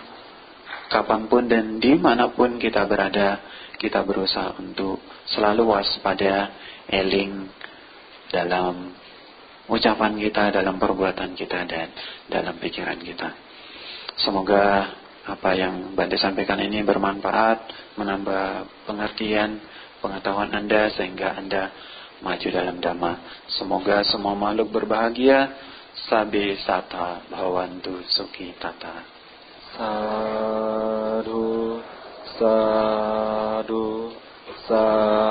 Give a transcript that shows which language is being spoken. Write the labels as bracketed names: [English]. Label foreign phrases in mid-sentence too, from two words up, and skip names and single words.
[Indonesian] Kapanpun dan dimanapun kita berada, kita berusaha untuk selalu waspada, eling dalam ucapan kita, dalam perbuatan kita, dan dalam pikiran kita. Semoga apa yang Bante sampaikan ini bermanfaat, menambah pengertian, pengetahuan Anda, sehingga Anda maju dalam Dhamma. Semoga semua makhluk berbahagia. [Pali] Sabe sata bhavantu sukhi tata. Sadhu, sadhu, sadhu.